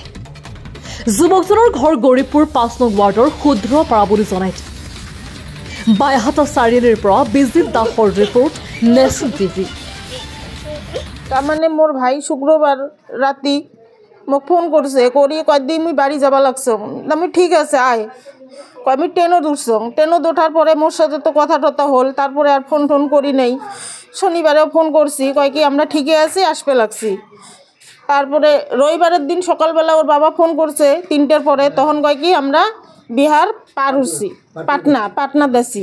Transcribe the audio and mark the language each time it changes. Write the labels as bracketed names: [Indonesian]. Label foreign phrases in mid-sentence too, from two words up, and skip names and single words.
[Assamese] যুৱকজনৰ ঘৰ গৌৰীপুৰ 5 নং ৱাৰ্ডৰ শুদ্ৰপাৰা বুলি জনাই দিয়ে। বাইহাটা চাৰিআলিৰ পৰা বিজিত দাসৰ ৰিপৰ্ট, নেশ্যনেল টিভি। তাৰমানে মোৰ ভাই শুক্ৰবাৰ ৰাতি মোক ফোন কৰিছে, কৰি [Bangla] কয় দি মই বাড়ি যাব লাগছো। আমি ঠিক আছে আয়, কয় আমি ট্রেনত উঠছং। ট্রেনত ওঠার পরে মোর সাথে তো কথা টথা হল, তারপরে আর ফোন টোন করি নাই। শনিবারেও ফোন করছি, কয় কি আমরা ঠিকই আছি, আসবে লাগছি। তারপরে রবিবারের দিন সকালবেলা ওর বাবা ফোন করছে 3টার পরে, তখন কয় কি আমরা বিহার পার হচ্ছি, পাটনা দেছি।